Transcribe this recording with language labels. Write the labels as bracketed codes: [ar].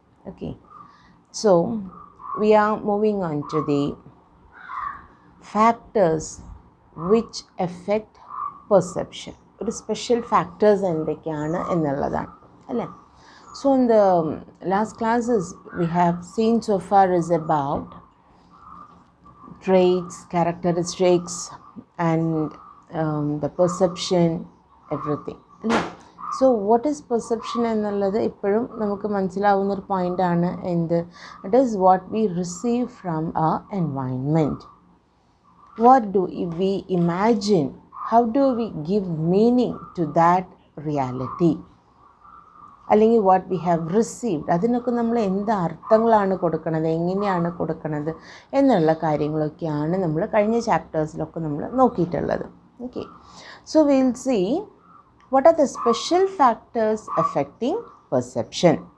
[en] Okay, so we are moving on to the factors which affect perception. [ml] ഒരു special factors എന്തൊക്കെയാണ് എന്നുള്ളതാണ് അല്ലേ. [en] So in the last classes we have seen so far is about traits, characteristics and the perception, everything അല്ലേ. So what is perception [ml] എന്നുള്ളത് ഇപ്പോഴും നമുക്ക് മനസ്സിലാവുന്നൊരു പോയിൻ്റാണ്. [en] എന്ത് it is what we receive from our environment. What do we imagine, how do we give meaning to that reality, [ml] അല്ലെങ്കിൽ [en] what we have received, [ml] അതിനൊക്കെ നമ്മൾ എന്ത് അർത്ഥങ്ങളാണ് കൊടുക്കുന്നത്, എങ്ങനെയാണ് കൊടുക്കുന്നത് എന്നുള്ള കാര്യങ്ങളൊക്കെയാണ് നമ്മൾ കഴിഞ്ഞ ചാപ്റ്റേഴ്സിലൊക്കെ നമ്മൾ നോക്കിയിട്ടുള്ളത്. [en] Okay, so will see what are the special factors affecting perception.